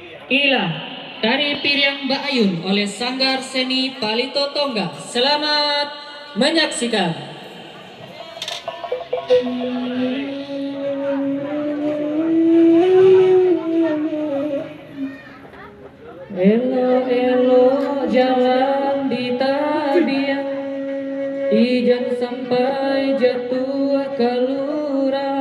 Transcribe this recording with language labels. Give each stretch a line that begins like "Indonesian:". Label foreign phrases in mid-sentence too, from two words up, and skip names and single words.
Indonesian: Inilah tari Piriang Mbak Ayun oleh Sanggar Seni Palito Tongga. Selamat menyaksikan.
Minangkabau: Elo-elo jalan di tadiang, ijan sampai jatuh ke lurah.